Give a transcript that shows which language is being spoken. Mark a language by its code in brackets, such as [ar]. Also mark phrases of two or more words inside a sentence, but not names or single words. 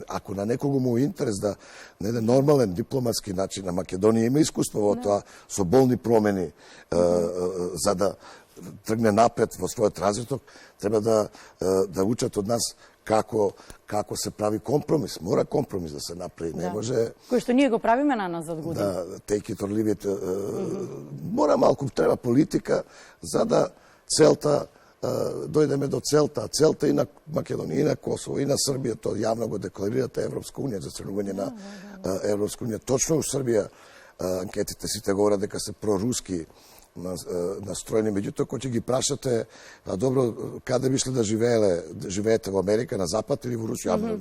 [mk] Ако на некого му е интерес да на еден нормален дипломатски начин, на Македонија има искуство во тоа со болни промени за да тргне напред во својот развиток, треба да учат од нас како се прави компромис. Мора компромис да се направи. Не може... Кој што ние го правиме на нас зад години. Да, [en] take it or leave it. [mk] Мора малку, треба политика за да целта, дојдеме до целта. Целта и на Македонија, и на Косово, и на Србија, тоа јавно го декларирате Европска унија за членување на Европска унија. Точно у Србија анкетите сите говорат дека се проруски настроени, меѓутоа кој ќе ги прашате, добро, каде бишле да живеете во Америка, на Запад или во Русија?